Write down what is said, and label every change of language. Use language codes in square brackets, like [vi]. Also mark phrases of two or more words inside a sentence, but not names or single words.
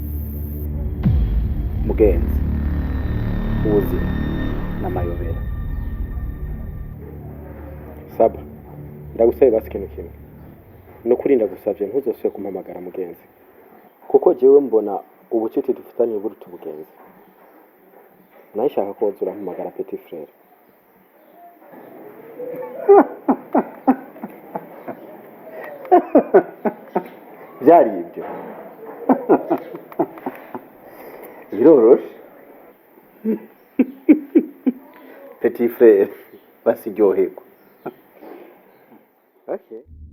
[rn] mugenzi ubuzima n'amayobera Saba ndagusabe basi ikintu kimwe no kurinda gusavye ntuzosubire kumpamagara mugenzi kuko jewe mbona ubucuti dufitanye buruta ubugenzi. Nashaka ko wazura mpamagara [fr] petit frère. [rn] Byari ibyo. Biroroshe. [fr] Petit frère [rn] basiryoherwa. Okay.